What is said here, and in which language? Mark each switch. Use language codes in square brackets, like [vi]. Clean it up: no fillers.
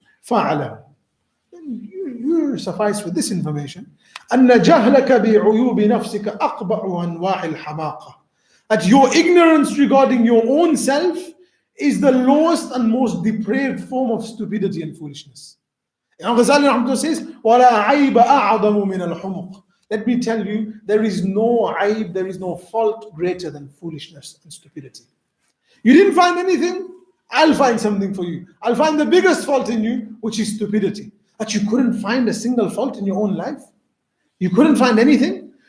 [ar] فَعَلَى. [en] You suffice with this information. [ar] أَنَّ جَهْلَكَ بِعُيُوبِ نَفْسِكَ أَقْبَعُ أَنْوَاعِ الْحَمَاقَةِ. [en] That your ignorance regarding your own self is the lowest and most depraved form of stupidity and foolishness. [ar] Imam Ghazali says, وَلَا عَيْبَ أَعْظَمُ مِنَ الْحُمُقِ. [en] Let me tell you, there is no aib, there is no fault greater than foolishness and stupidity. You didn't find anything? I'll find something for you. I'll find the biggest fault in you, which is stupidity. That you couldn't find a single fault in your own life. You couldn't find anything.